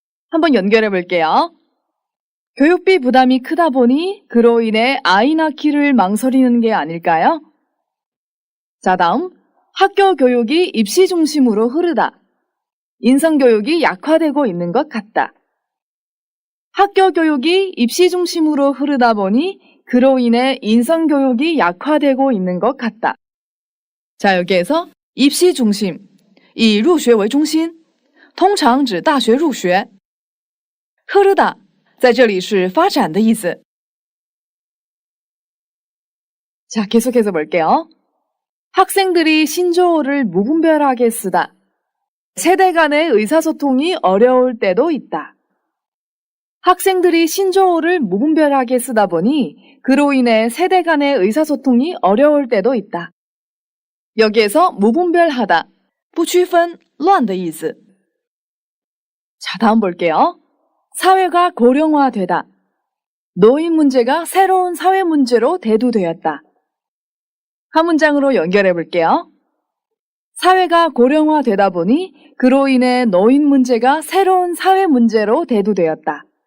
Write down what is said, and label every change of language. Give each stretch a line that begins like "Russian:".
Korean: 한번 연결해 볼게요. 교육비 부담이 크다 보니 그로 인해 아이 낳기를 망설이는 게 아닐까요? 자, 다음. 학교 교육이 입시 중심으로 흐르다. 인성교육이 약화되고 있는 것 같다. 학교 교육이 입시 중심으로 흐르다 보니 그로 인해 인성교육이 약화되고 있는 것 같다. 자, 여기에서
Chinese: 입시 중심, 以入学为中心，通常指大学入学。 흐르다在这里是发展的意思。
Korean: 자, 계속해서 볼게요. 학생들이 신조어를 무분별하게 쓰다. 세대 간의 의사소통이 어려울 때도 있다. 학생들이 신조어를 무분별하게 쓰다 보니 그로 인해 세대 간의 의사소통이 어려울 때도 있다. 여기에서 무분별하다,
Chinese: 不区分,乱的意思.
Korean: 자, 다음 볼게요. 사회가 고령화되다. 노인 문제가 새로운 사회 문제로 대두되었다. 한 문장으로 연결해 볼게요. 사회가 고령화되다 보니 그로 인해 노인 문제가 새로운 사회 문제로 대두되었다.